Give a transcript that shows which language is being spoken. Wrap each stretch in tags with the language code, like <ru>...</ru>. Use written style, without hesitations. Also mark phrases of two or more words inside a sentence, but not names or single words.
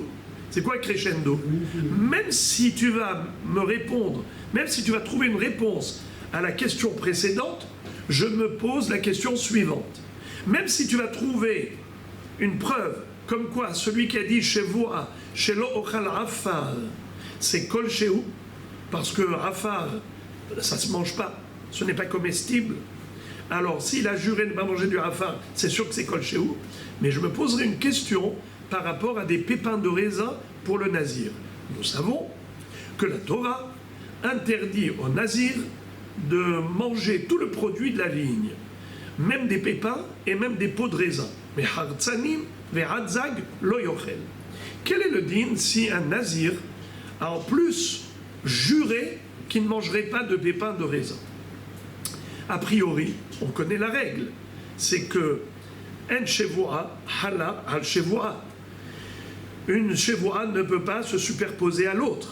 <fr>C'est quoi crescendo? Même si tu vas me répondre, même si tu vas trouver une réponse à la question précédente, je me pose la question suivante. Même si tu vas trouver une preuve, comme quoi celui qui a dit chez vous, chez</fr> <he>לא אוכל עפר, c'est כל שהוא,</he> <fr>parce que afar, ça ne se mange pas, ce n'est pas comestible. Alors s'il a juré de ne pas manger du afar, c'est sûr que c'est</fr> <he>כל שהוא,</he> <fr>mais je me poserai une question par rapport à des pépins de raisin pour le nazir. Nous savons que la Torah interdit au nazir de manger tout le produit de la vigne, même des pépins et même des pots de raisin.</fr> <he>Mais חרצנים וזג לא יאכל.</he> <fr>Quel est le din si un nazir a en plus juré qu'il ne mangerait pas de pépins de raisin? A priori, on connaît la règle, c'est que</fr> <he>אין שבועה חלה על שבועה.</he> <fr>Une shevoa ne peut pas se superposer à l'autre.</fr>